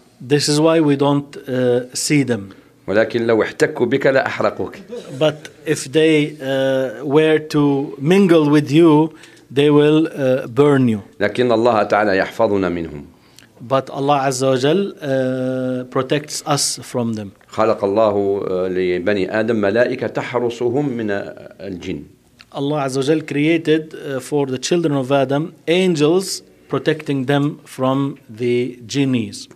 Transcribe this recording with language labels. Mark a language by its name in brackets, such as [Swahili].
[English] This is why we don't see them. [Arabic] ولكن لو احتكوا بك لا أحرقوك. [English] But if they were to mingle with you, they will burn you. [Arabic] لكن الله تعالى يحفظنا منهم. [English] But Allah Azza wa Jal protects us from them. [Arabic] خلق الله لبني آدم ملائكة تحرسهم من الجن. [English] Allah Azza wa Jal created for the children of Adam angels protecting them from the genies.